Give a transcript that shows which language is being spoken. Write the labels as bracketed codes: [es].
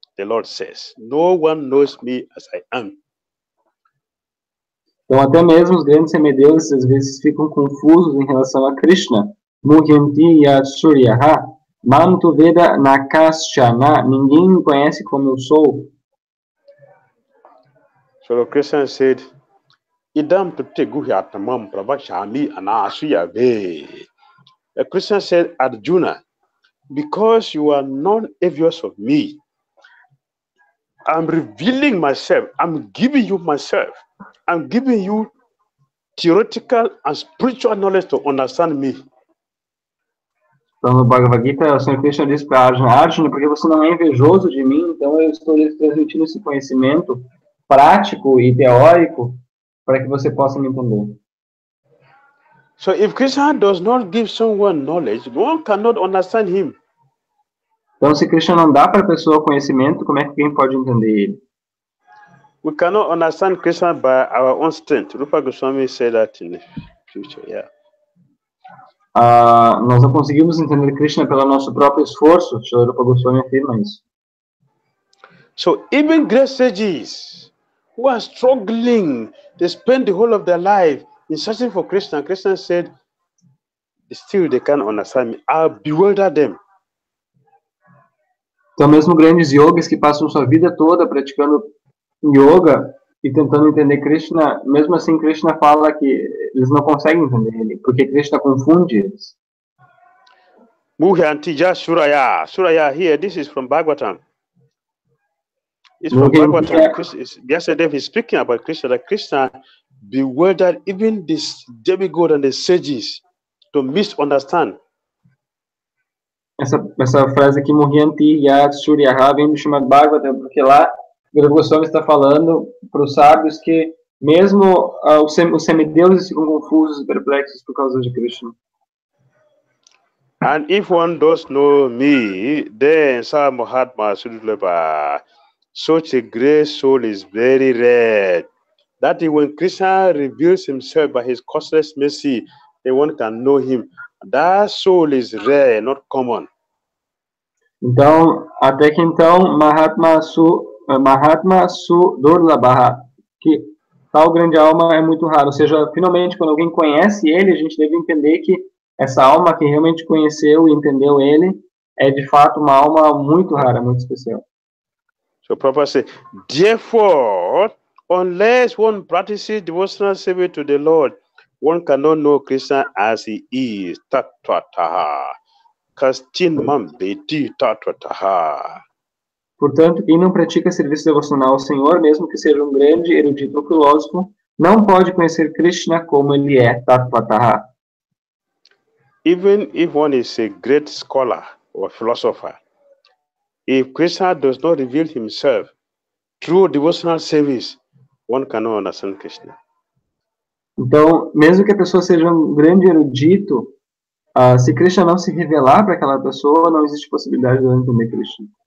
[en] The Lord says, no one knows me as I am. [pt] Então, até mesmo os grandes semideuses às vezes ficam confusos em relação a Krishna. [sa] Muhyanti Yasuryaha, Mam tu Veda Nakaschana, [pt] ninguém me conhece como eu sou. [en] So Lord Krishna said, [sa] Idam Pute Guhyatamam Prabhashami Anasuya Ve. [en] The Krishna said, Arjuna, because you are not envious of me, I'm revealing myself. I'm giving you myself. I'm giving you theoretical and spiritual knowledge to understand me. [pt] Então, no Bhagavad Gita, o Senhor Krishna diz para Arjuna, Arjuna, porque você não é invejoso de mim, então eu estou lhe transmitindo esse conhecimento prático e teórico para que você possa me entender. [en] So if Krishna does not give someone knowledge, one cannot understand him. [pt] Então, se Krishna não dá para a pessoa conhecimento, como é que alguém pode entender ele? [en] We cannot understand Krishna by our own strength. Rupa Goswami said that in the future, yeah. [pt] Nós não conseguimos entender Krishna pelo nosso próprio esforço. Srila Rupa Goswami afirma isso. [en] So even great sages who are struggling, they spend the whole of their life in searching for Krishna. Krishna said, still they can't understand me. I'll bewilder them. [pt] Então, mesmo grandes yogis que passam sua vida toda praticando yoga e tentando entender Krishna, mesmo assim Krishna fala que eles não conseguem entender ele, porque Krishna confunde eles. [sa] Muhyantija Suraya. [en] Suraya here, this is from Bhagavatam. It's from Bhagavatam. Yesterday he's speaking about Krishna, that Krishna bewildered even this demigod and the sages to misunderstand. [pt] Essa frase aqui, [sa] Muhyanti Yat Suryaha, [pt] vem do chamado Bhagavatam, porque lá o Dhira Goswami está falando para os sábios que mesmo os semideuses ficam confusos e perplexos por causa de Krishna. [en] And if one does know me, then [sa] Sa Mahatma Sudulaba, [en] such a great soul is very rare. That is when Krishna reveals himself by his causeless mercy, then one can know him. That soul is rare, not common. [pt] Então, até que então, [sa] Mahatma Sudurlabha, [pt] que tal grande alma é muito raro. Ou seja, finalmente, quando alguém conhece ele, a gente deve entender que essa alma que realmente conheceu e entendeu ele é de fato uma alma muito rara, muito especial. [en] So Prabhupada said, therefore, unless one practices devotional service to the Lord, one cannot know Krishna as he is. [sa] Tattva-taha. Kastinmam beti tattva-taha. [pt] Portanto, quem não pratica serviço devocional ao Senhor, mesmo que seja um grande erudito ou filósofo, não pode conhecer Krishna como ele é. [sa] Tattva-taha. [en] Even if one is a great scholar or philosopher, if Krishna does not reveal himself through devotional service, one cannot understand Krishna. [pt] Então, mesmo que a pessoa seja um grande erudito, se Krishna não se revelar para aquela pessoa, não existe possibilidade de ela entender Krishna.